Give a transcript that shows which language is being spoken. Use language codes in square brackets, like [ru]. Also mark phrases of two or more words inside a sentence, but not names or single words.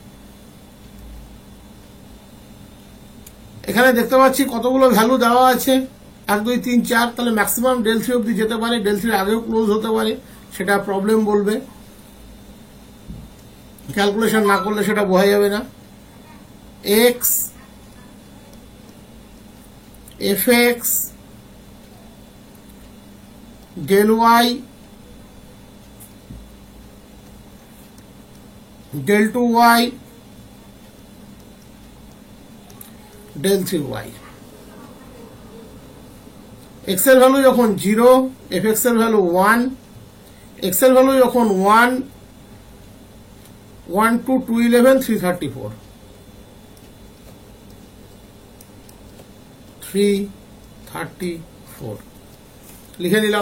[bn] এখানে দেখতে পাচ্ছি কতগুলো ভ্যালু দেওয়া আছে, 1 2 3 4, তাহলে ম্যাক্সিমাম [en] del 3 [bn] অব্দি যেতে পারে, [en] del 3 [bn] আগেও ক্লোজ হতে পারে, সেটা প্রবলেম বলবে, ক্যালকুলেশন না করলে সেটা বোঝা যাবে না। [en] x fx del y del 2y del 3y। [bn] x এর ভ্যালু যখন 0, fx এর ভ্যালু 1, x এর ভ্যালু যখন 1 1 2 211 334 334 লিখে নিলাম।